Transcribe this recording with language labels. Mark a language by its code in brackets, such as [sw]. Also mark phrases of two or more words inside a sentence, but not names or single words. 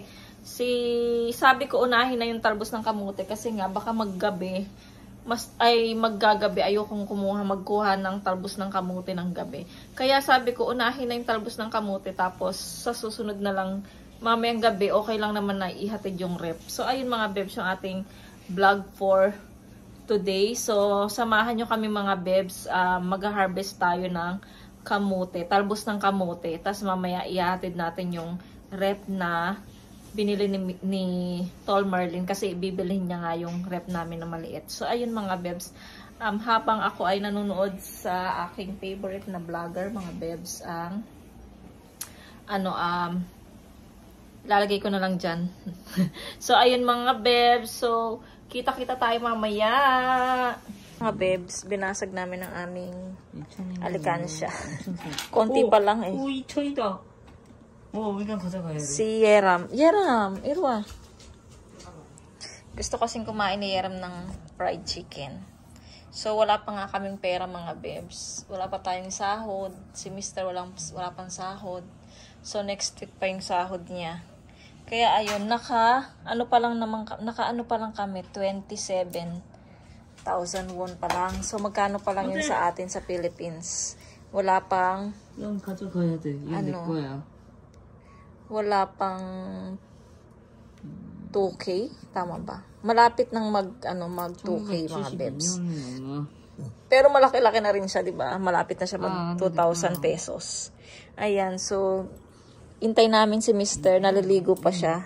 [tl] Sabi ko unahin na yung talbos ng kamote kasi nga baka maggagabi ayokong magkuha ng talbos ng kamote ng gabi. Kaya sabi ko unahin na yung talbos ng kamote tapos sa susunod na lang mamayang gabi okay lang naman na ihatid yung rep. So ayun mga bebs yung ating vlog [en] for today. [tl] So samahan nyo kami mga bebs, mag-harvest tayo ng kamote, talbos ng kamote. Tapos mamaya ihatid natin yung rep na binili ni Tol Merlin kasi bibilhin niya nga yung rep namin na maliit. So ayun mga bebs, habang ako ay nanonood sa aking favorite na vlogger mga bebs, lalagay ko na lang dyan. So ayun mga bebs, so kita-kita tayo mamaya. Mga bebs, binasag namin ang aming alikansya. Konti pa lang eh. Uy, choyda. [ko] 우리가 가져가야 돼. [tl] Si Yeram. Yeram, Irwa. Gusto kasing kumain ni Yeram ng [en] fried chicken. [tl] So, wala pa nga kaming pera mga bebs. Wala pa tayong sahod. Si Mister wala pang sahod. So, [en] next week [tl] pa yung sahod niya. Kaya ayun, ano pa lang kami, 27,000 won pa lang. So, magkano pa lang yun sa atin sa Philippines? Wala pang, [ko] 넌 가져가야 돼. 이건 내 거야. [tl] wala pang 2K? Tama ba? Malapit nang mag 2K mga bebs. Pero malaki-laki na rin siya, di ba? Malapit na siya mag 2,000 pesos. Ayan, so, intay namin si Mister, naliligo pa siya.